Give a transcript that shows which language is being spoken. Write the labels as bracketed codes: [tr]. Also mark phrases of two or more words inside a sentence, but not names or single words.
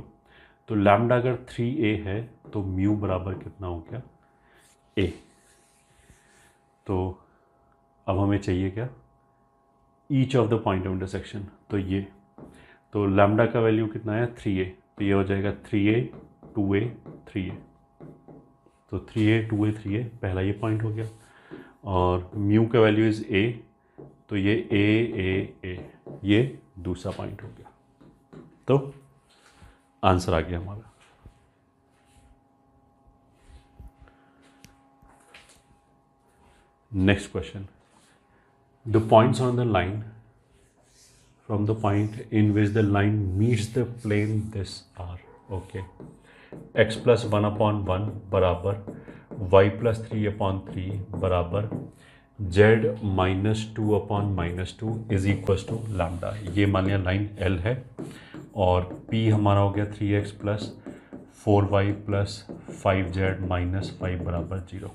[hi] तो लैम्डा अगर 3a है तो म्यू बराबर कितना हो गया a। तो अब हमें चाहिए क्या, [en] each of the point of intersection. [hi] तो ये, तो लैम्डा का वैल्यू कितना है 3a, तो ये हो जाएगा 3a 2a 3a। तो 3a 2a 3a पहला ये पॉइंट हो गया, और म्यू का [en] value is [hi] a, तो ये a ये दूसरा पॉइंट हो गया। तो आंसर आ गया हमारा। [en] Next question, the points on the line from the point in which the line meets the plane this are, okay, x plus 1/1 बराबर y plus 3/3 बराबर z -2/-2 is equal to lambda. [hi] ये मान लिया लाइन L है और P हमारा हो गया 3x प्लस 4y प्लस 5z -5 बराबर 0।